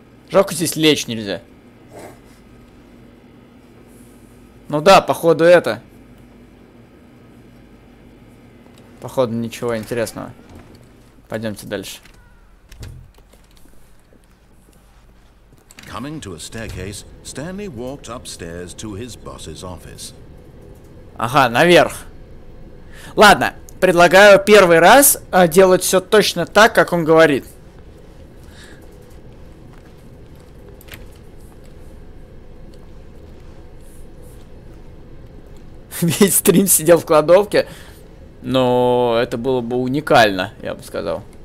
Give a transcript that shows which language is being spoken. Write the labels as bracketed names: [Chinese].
[Russian] Жалко, здесь лечь нельзя. Ну да, походу это. Походу ничего интересного. Пойдемте дальше. [English] Coming to a staircase, Stanley walked upstairs to his boss's office. [Russian] Ага, наверх. Ладно, предлагаю первый раз делать все точно так, как он говорит. Весь стрим сидел в кладовке, но это было бы уникально, я бы сказал.